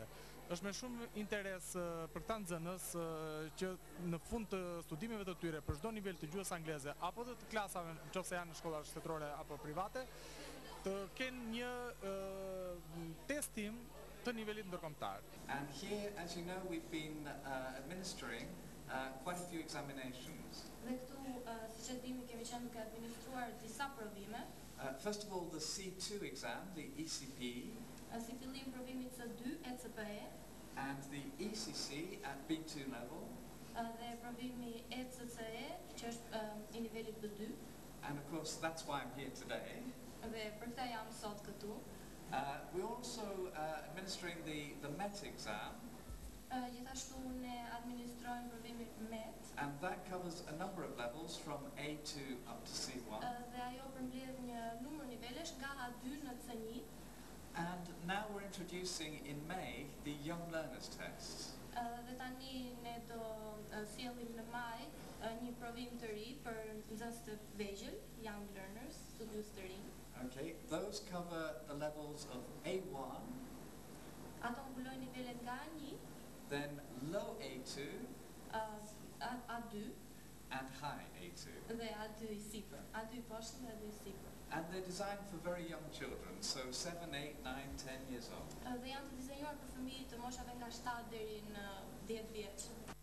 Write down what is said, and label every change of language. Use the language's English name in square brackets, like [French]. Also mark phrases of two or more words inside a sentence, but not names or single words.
[Albanian] Është me shumë interes për këta nxënës që në fund të studimeve të tyre për çdo nivel të gjuhës angleze apo të klasave, nëse janë në shkolla shtetërore apo private, të kenë një testim të nivelit ndërkombëtar. [English] And here, as you know, we've been administering quite a few examinations. [Albanian] Dhe këtu, siç e dini, kemi qenë duke administruar disa provime. [English] First of all, the C2 exam, the ECP. [Albanian] Si fillim provimit C2, ECPE. [English] And the ICC at B2 level, [Albanian] dhe provimi ECCE, që është I nivelit B2, [English] and of course that's why I'm here today. [Albanian] dhe për këtë jam sot këtu. [English] We're also administering the MET exam, [Albanian] Gjithashtu ne administrojmë provimin MET, [English] and that covers a number of levels from A2 up to C1. [Albanian] dhe ajo përmbledh një numër nivelesh nga A2 në C1. [English] And now we're introducing in May the Young Learners Test. [Albanian] Dhe tani ne do sjellim në maj një provim të ri për nxënës të vegjël, [English] young learners, [Albanian] studios të rinj. [English] Okay, those cover the levels of A1, [Albanian] Ato mbulojnë nivelet nga A1, [English] then low A2, [Albanian] A2 [English] and high A2. [Albanian] dhe A2 I sipër. A2 I poshtë dhe A2 I sipër. [English] And they're designed for very young children, so 7, 8, 9, 10 years old. [Albanian] Dhe janë të dizenjuar për fëmijë të moshave nga 7 deri në 10 vjeç.